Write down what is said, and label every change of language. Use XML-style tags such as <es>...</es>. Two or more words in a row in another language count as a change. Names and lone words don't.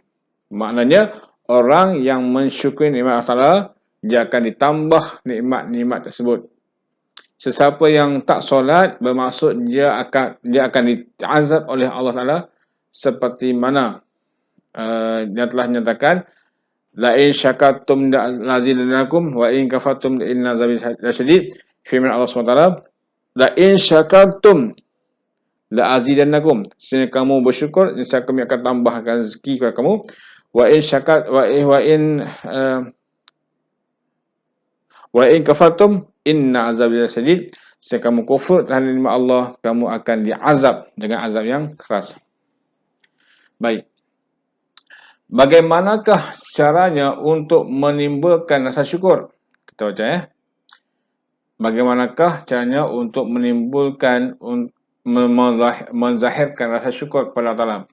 <ms>Maknanya orang yang mensyukuri nikmat Allah Taala, dia akan ditambah nikmat-nikmat tersebut. Sesiapa yang tak solat, bermaksud dia akan diazab oleh Allah Ta'ala seperti mana dia telah menyatakan,</ms> <ar>لئن شكرتم لأزيدنكم وإن كفرتم إن عذابي لشديد.</ar> <ms>Firman Allah SWT,</ms> <ar>لئن شكرتم، لأزيدنكم.</ar> <ms>Sehingga kamu bersyukur, insya kami akan tambahkan rezeki kepada kamu.</ms> <ar>وإن شكت وإن كفرتم إن عذابي لشديد.</ar> <ms>Sehingga kamu kufur terhadap nikmat Allah, kamu akan diazab dengan azab yang keras. Baik. Bagaimanakah caranya untuk menimbulkan rasa syukur? Kita baca ya. Bagaimanakah caranya untuk menimbulkan menzahirkan rasa syukur kepada Allah Ta'ala?</ms>